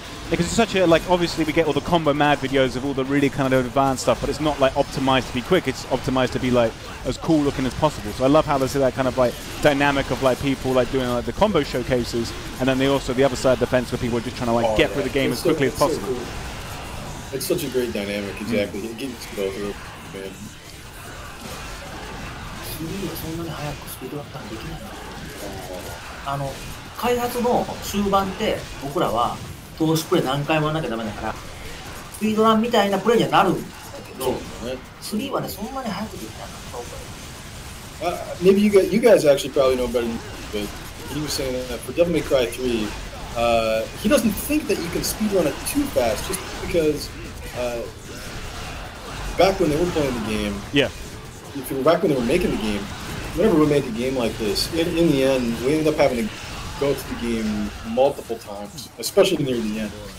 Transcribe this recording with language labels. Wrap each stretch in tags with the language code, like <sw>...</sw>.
<en>Because it's such a, like, obviously we get all the combo mad videos of all the really kind of advanced stuff, but it's not like optimized to be quick, it's optimized to be like as cool looking as possible. So I love how there's that kind of like dynamic of like people like doing like the combo showcases, and then they also the other side of the fence where people are just trying to like get through the game as quickly as possible. So cool. It's such a great dynamic, exactly. It gets to go through, man.</en> <ja>3はそんなに早くスピードアップできないな。開発の終盤って僕らは投資プレイ何回もやらなきゃダメだからスピードランみたいなプレイにはなるんだけど、3はねそんなに早くできないな。</ja> <en>Maybe you guys actually probably know better than me, but he was saying that for Devil May Cry 3, he doesn't think that you can speedrun it too fast just because back when they were playing the game, Yeah. back when they were making the game, whenever we make a game like this, in the end, we ended up having to go to the game multiple times, especially near the end.</en>